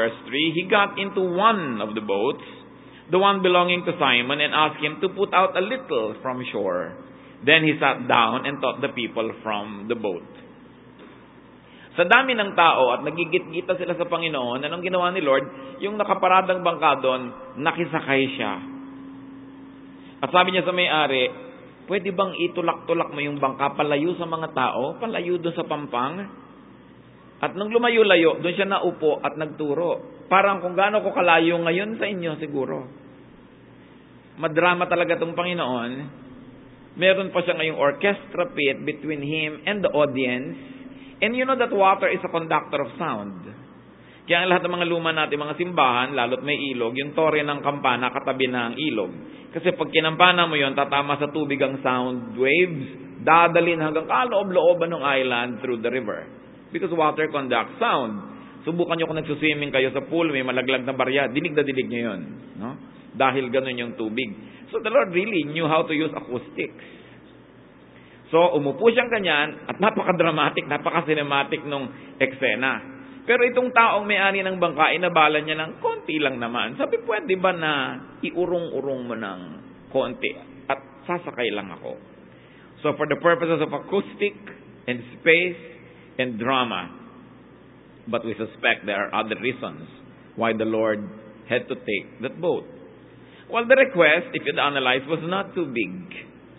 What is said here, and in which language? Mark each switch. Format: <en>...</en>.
<en>Verse 3, He got into one of the boats, the one belonging to Simon, and asked him to put out a little from shore. Then he sat down and taught the people from the boat.</en> <tl>Sa dami ng tao at nagigit-gita sila sa Panginoon, anong ginawa ni Lord? Yung nakaparadang bangka doon, nakisakay siya. At sabi niya sa may-ari, pwede bang itulak-tulak mo yung bangka palayo sa mga tao, palayo doon sa pampang? At nung lumayo-layo, doon siya naupo at nagturo. Parang kung gaano ko kalayo ngayon sa inyo siguro. Madrama talaga itong Panginoon. Meron pa siya ngayong</tl> <en>orchestra pit between Him and the audience. And you know that water is a conductor of sound.</en> <tl>Kaya ang lahat ng mga luma natin, mga simbahan, lalo't may ilog, yung tore ng kampana katabi na ang ilog. Kasi pag kinampana mo yon, tatama sa tubig ang sound waves, dadalhin hanggang kaloob-looban ng island</tl> <en>through the river. Because water conducts sound.</en> <tl>Subukan nyo kung nagsuswimming kayo sa pool, may malaglag na barya, dinig na dinig nyo yun. No? Dahil ganun yung tubig.</tl> <en>So the Lord really knew how to use acoustics.</en> <tl>So umupo siyang ganyan, at napaka-dramatic, napaka-cinematic nung eksena. Pero itong taong may-ari ng bangka, inabala niya ng konti lang naman. Sabi, pwede ba na iurong-urong mo ng konti at sasakay lang ako?</tl> <en>So for the purposes of acoustic and space and drama, but we suspect there are other reasons why the Lord had to take that boat. Well, the request, if you'd analyze, was not too big.</en>